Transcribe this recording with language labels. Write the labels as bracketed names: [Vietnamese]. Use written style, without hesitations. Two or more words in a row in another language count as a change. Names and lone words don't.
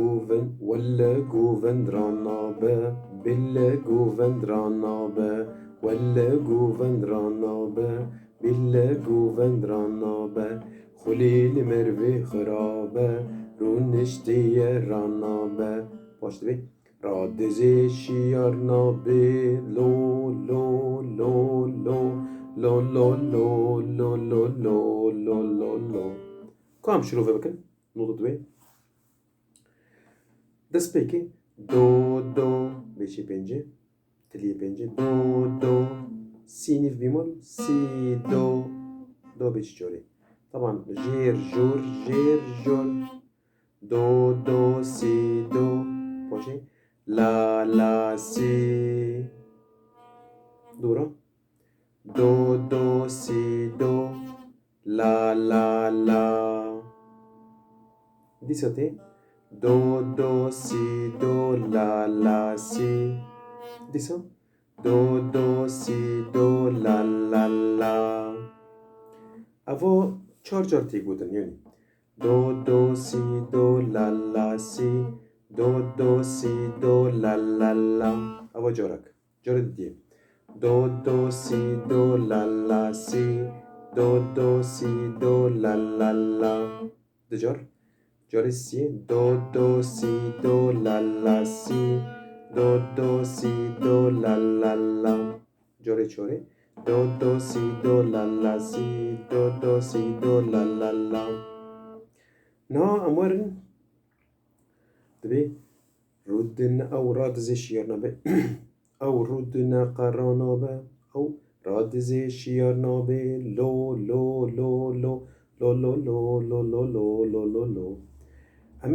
[Kurdish] govendranabe bille govendranabe wele govendranabe bille govendranabe xulîl mervê xirabe rûniştiye ranabe baş dibe radizê şiyar nabe lo lo lo lo lo lo lo lo lo lo lo lo lo kam şirove bikin notu dwê dest pêkê do do bêçê pêncê tiliyê pêncê do do sî nîv bîmol sî do do bêçê çorê taban jêr jor jêr jor do do sî do başê la la sî dora do do sî do la la la dîsa tê do do sî do la la sî dîsa do do sî do la la la avo çar car tê gotin yanî do do sî do la la sî do do sî do la la la ava carak carê didiye do do sî do la la sî do do sî do la la la dicar carê sî do do sî do la la sî do do sî do la la la carê çorê do do sî do la la sî do do sî do la la la niha em werin dibe rûdin ew radizê şiyar nabe ew rûdine qeranabe ew radizê şiyar nabe lo lo lo lo lo lo lo lo lo lo lo lo lo em